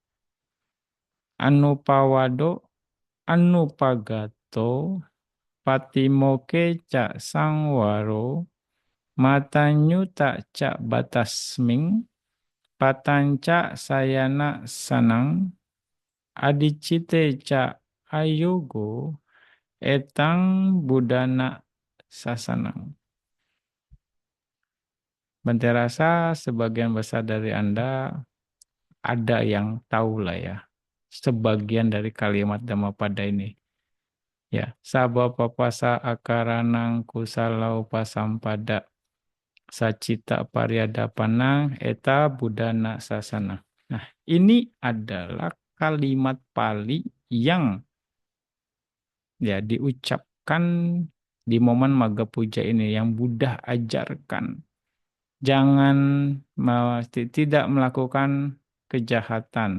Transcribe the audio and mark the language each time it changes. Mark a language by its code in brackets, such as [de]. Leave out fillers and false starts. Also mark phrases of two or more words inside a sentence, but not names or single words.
[pi] Anupawado anupagato patimoke ca sangwaro matanyuta ca batasming patanca sayana sanang adicite ca ayogo etang budana sasanang. [id] Bante rasa sebagian besar dari Anda ada yang tahu lah ya, sebagian dari kalimat Dhammapada ini. Ya, [pi] sabapapasa akaranang kusalau pasampada Sacita Pariadapanang Eta Budana Sasana. [id] Nah, ini adalah kalimat Pali yang ya diucapkan di momen Maga Puja ini yang Buddha ajarkan. Jangan tidak melakukan kejahatan.